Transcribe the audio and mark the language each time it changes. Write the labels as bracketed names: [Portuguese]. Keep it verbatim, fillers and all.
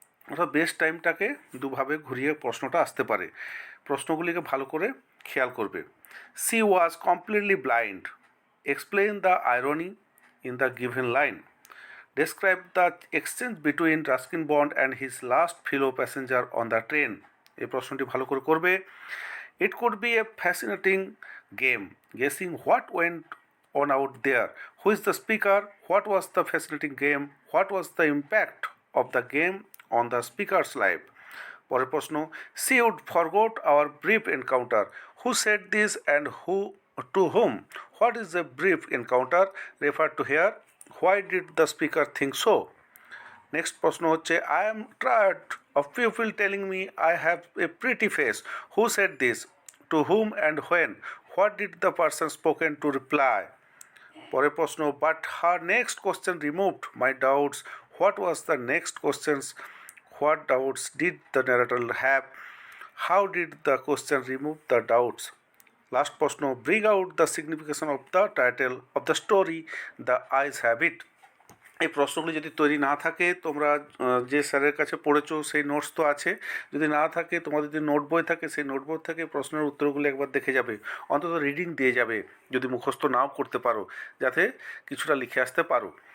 [Bangla] অর্থাৎ বেস্ট টাইমটাকে দুভাবে ঘুরিয়ে প্রশ্নটা আসতে পারে। প্রশ্নগুলিকে ভালো করে খেয়াল করবে। [English] She was completely blind, explain the irony in the given line, describe the exchange between Ruskin Bond and his last fellow passenger on the train. [Bangla] এই প্রশ্নটি ভালো করে করবে। [English] It could be a fascinating game, guessing what went on out there, who is the speaker, what was the fascinating game, what was the impact of the game on the speaker's life. [Bangla] পরের প্রশ্ন, [English] she would forgot our brief encounter, who said this and who to whom, what is a brief encounter, refer to here, why did the speaker think so. Next [Bangla] প্রশ্ন হচ্ছে, [English] I am tired of people telling me I have a pretty face, who said this, to whom and when, what did the person spoken to reply. [Bangla] পরের প্রশ্ন, [English] but her next question removed my doubts, what was the next questions, what doubts did the narrator have, how did the question remove the doubts. Last প্রশ্ন, bring out the signification of the title of the story the eyes have it. [Bangla] এই প্রশ্নগুলি যদি তৈরি না থাকে, তোমরা যে স্যারের কাছে পড়েছ সেই নোটস তো আছে, যদি না থাকে তোমাদের যদি নোট বই থাকে সেই নোট বই থেকে প্রশ্নের উত্তরগুলো একবার দেখে যাবে, অন্তত রিডিং দিয়ে যাবে যদি মুখস্থ নাও করতে পারো, যাতে কিছুটা লিখে আসতে পারো।